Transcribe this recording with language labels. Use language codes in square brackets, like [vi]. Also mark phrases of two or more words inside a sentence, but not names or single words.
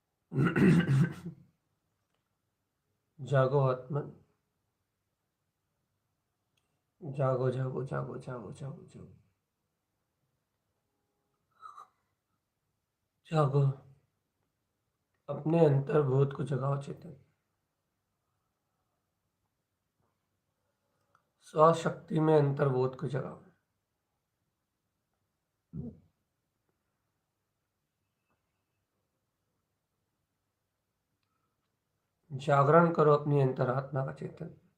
[hi] जागो आत्मन, जागो जागो जागो जागो जागो जागो जागो। अपने अंतर्भूत को जगाओ चेतन। स्वशक्ति में अंतर्भूत को जगाओ। जागरण करो अपनी अंतरात्मा का चेतन।